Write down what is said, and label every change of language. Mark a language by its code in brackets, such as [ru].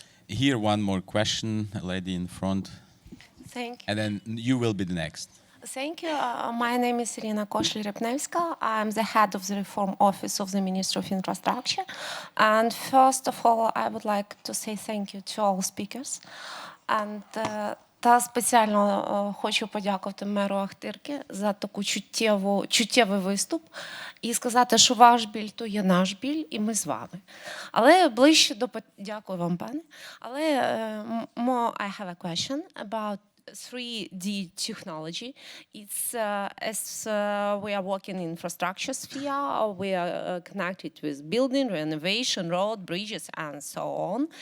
[en] Here one more question, a lady in front, Thank you. and then you will be the next. Thank you. My name is Irina Koshel-Repnevska. I'm the head of the Reform Office of the Ministry of Infrastructure. And first of all, I would like to say thank you to all speakers. [uk] And та спеціально хочу подякувати меру Ахтирки за таку чуттєвий виступ і сказати, що ваш біль – то є наш біль, і ми з вами. Але ближче до... Дякую вам, пане. Але [en] I have a question about 3D technology. It's as we are working in infrastructure sphere, we are connected with building, renovation, road, bridges, and so on.